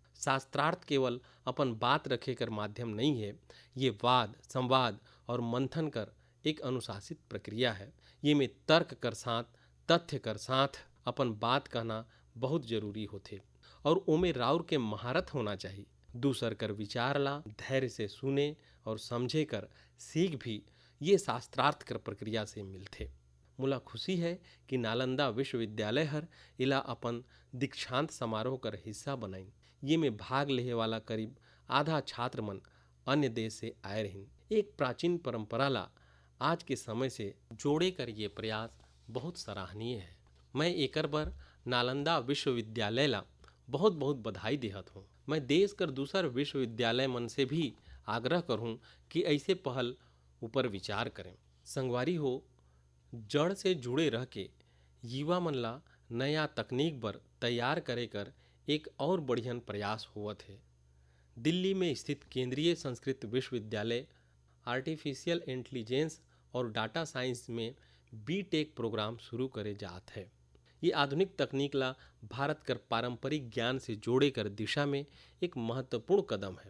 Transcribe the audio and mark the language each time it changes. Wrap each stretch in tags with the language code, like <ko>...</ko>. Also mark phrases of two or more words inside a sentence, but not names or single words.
<sgj>शास्त्रार्थ केवल अपन बात रखे कर माध्यम नहीं है, ये वाद संवाद और मंथन कर एक अनुशासित प्रक्रिया है। ये में तर्क कर साथ तथ्य कर साथ अपन बात कहना बहुत जरूरी होथे और ओमे राउर के महारत होना चाहिए। दूसर कर विचार ला धैर्य से सुने और समझे कर सीख भी ये शास्त्रार्थ कर प्रक्रिया से मिलथे। मोला खुशी है कि नालंदा विश्वविद्यालय हर इला अपन दीक्षांत समारोह कर हिस्सा बनाइन। ये में भाग लेहे वाला करीब आधा छात्र मन अन्य देश से आए रहिन। एक प्राचीन परंपरा ला आज के समय से जोड़े कर ये प्रयास बहुत सराहनीय है। मैं एकर बर नालंदा विश्वविद्यालय ला बहुत बहुत बधाई देहत हूँ। मैं देश कर दूसर विश्वविद्यालय मन से भी आग्रह करूँ कि ऐसे पहल ऊपर विचार करें। संगवारी हो, जड़ से जुड़े रह के युवा मन ला नया तकनीक बर तैयार करे कर एक और बढ़ियन प्रयास होवत है। दिल्ली में स्थित केंद्रीय संस्कृत विश्वविद्यालय</sgj> <en>Artificial Intelligence</en> <sgj>और</sgj> <en>Data Science</en> <sgj>में BTech प्रोग्राम शुरू करे जात है। ये आधुनिक तकनीक ला भारत कर पारंपरिक ज्ञान से जोड़े कर दिशा में एक महत्वपूर्ण कदम है।</sgj>